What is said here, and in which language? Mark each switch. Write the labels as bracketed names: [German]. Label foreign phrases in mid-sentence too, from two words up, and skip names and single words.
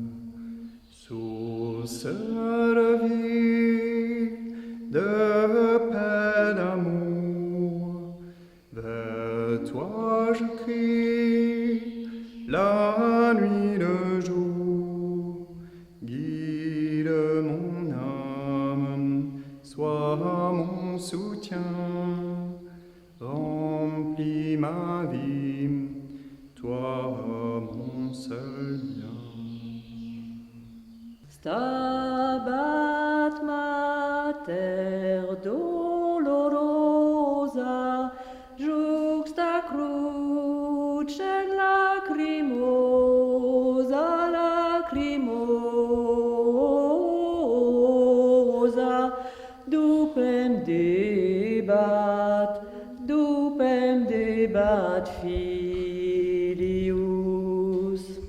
[French] Source de vie, de paix, d'amour, vers toi je crie, la nuit, le jour, guide mon âme, sois mon soutien, remplis ma vie, toi mon seul bien. [Latin] Stabat Mater dolorosa, juxta crucem lacrimosa, lacrimosa, dupem debat filius.